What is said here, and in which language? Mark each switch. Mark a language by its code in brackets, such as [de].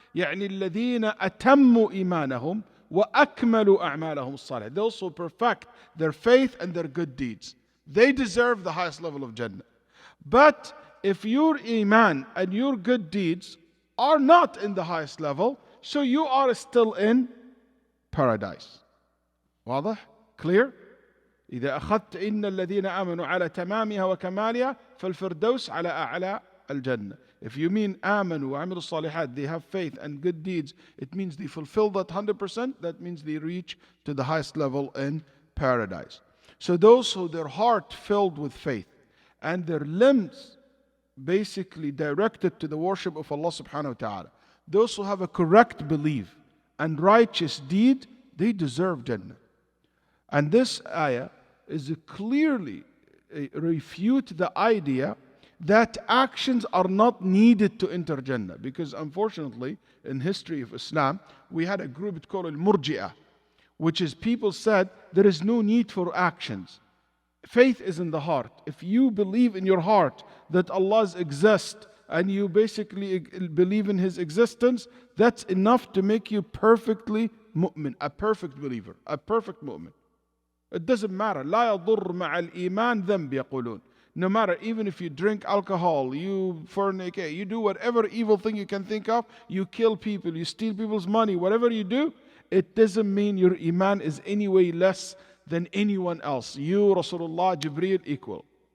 [ar] يعني الذين أتموا إيمانهم وأكملوا أعمالهم الصالحة, [en] those who perfect their faith and their good deeds, they deserve the highest level of Jannah. But if your iman and your good deeds are not in the highest level, so you are still in paradise. [ar] واضح? Clear? إذا أخذت إن الذين آمنوا على تمامها وكمالها فالفردوس على أعلى الجنة. [en] If you mean [ar] آمنوا وعملوا الصالحات, [en] they have faith and good deeds, it means they fulfill that 100%, that means they reach to the highest level in paradise. So those who their heart filled with faith and their limbs basically directed to the worship of Allah subhanahu wa ta'ala, those who have a correct belief and righteous deed, they deserve Jannah. And this ayah is clearly refute the idea that actions are not needed to enter Jannah. Because unfortunately, in history of Islam, we had a group called Al-Murji'ah, which is people said there is no need for actions. Faith is in the heart. If you believe in your heart that Allah exists and you basically believe in His existence, that's enough to make you perfectly mu'min, a perfect believer, a perfect mu'min. It doesn't matter. [ar] لا يضر مع الإيمان ذنب يقولون. [en] No matter, even if you drink alcohol, you fornicate, you do whatever evil thing you can think of, you kill people, you steal people's money, whatever you do, it doesn't mean your iman is any way less than anyone else. You, Rasulullah, Jibreel, equal.